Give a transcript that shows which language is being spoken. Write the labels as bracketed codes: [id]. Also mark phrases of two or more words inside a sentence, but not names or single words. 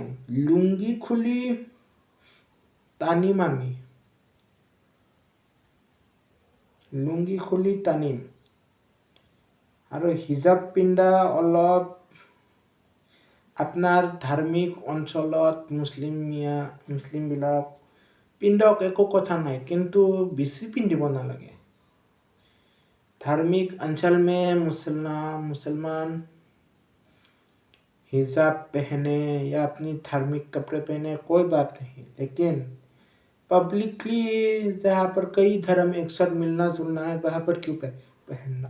[as] লুংগি খুলি টানিম আমি, আৰু হিজাব পিন্ধা অলপ আপনার ধার্মিক অঞ্চলত মুসলিমবিলাক পিন্ধক, একো কথা নাই, কিন্তু বেছি পিন্ধিব নালাগে। [hi] धार्मिक अंचल में मुसलमान हिजाब पहने या अपनी धार्मिक कपड़े पहने कोई बात नहीं, लेकिन पब्लिकली जहाँ पर कई धर्म एक साथ मिलना जुलना है वहाँ पर क्यों पहनना।